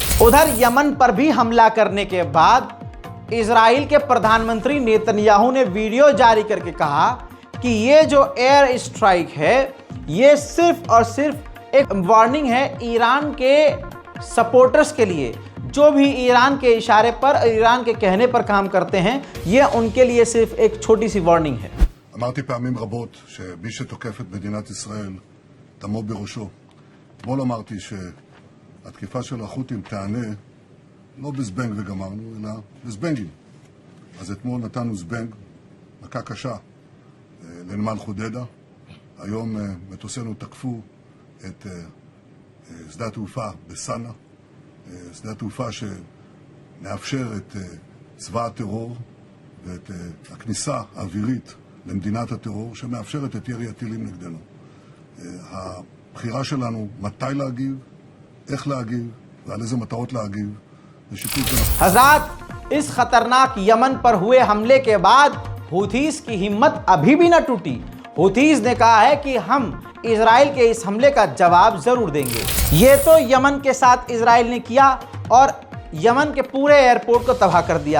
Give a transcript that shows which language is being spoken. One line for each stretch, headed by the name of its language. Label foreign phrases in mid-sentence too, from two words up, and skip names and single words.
Hindi: उधर यमन पर भी हमला करने के बाद इजराइल के प्रधानमंत्री नेतन्याहू ने वीडियो जारी करके कहा कि ये जो
English: air strike
Hindi: है ये सिर्फ और सिर्फ एक वार्निंग है ईरान के सपोर्टर्स के लिए। जो भी ईरान के इशारे पर, ईरान के कहने पर काम करते हैं, ये उनके लिए सिर्फ एक छोटी सी वार्निंग है।
Hebrew: אמרתי פעמים רבות שמי שתוקף את מדינת ישראל דמו בראשו. אתמול אמרתי שהתקיפה של החות'ים תענה לא בזבנג וגמרנו, אלא בזבנגים. אז אתמול נתנו זבנג, מכה קשה לנמל חודדה. היום מטוסינו תקפו את שדה התעופה בסנה. שדה התעופה שמאפשר את צבא הטרור ואת הכניסה האווירית למדינת הטרור, שמאפשרת את ירי הטילים נגדנו. הבחירה שלנו מתי להגיב, איך להגיב ועל איזה מטרות להגיב, זה שיקול שלנו.
Hindi: हज़रात, इस खतरनाक यमन पर हुए हमले के बाद हुथीस की हिम्मत अभी भी न टूटी। हुथीस ने कहा है कि हम इजराइल के इस हमले का जवाब जरूर देंगे। ये तो यमन के साथ इजराइल ने किया और यमन के पूरे एयरपोर्ट को तबाह कर दिया।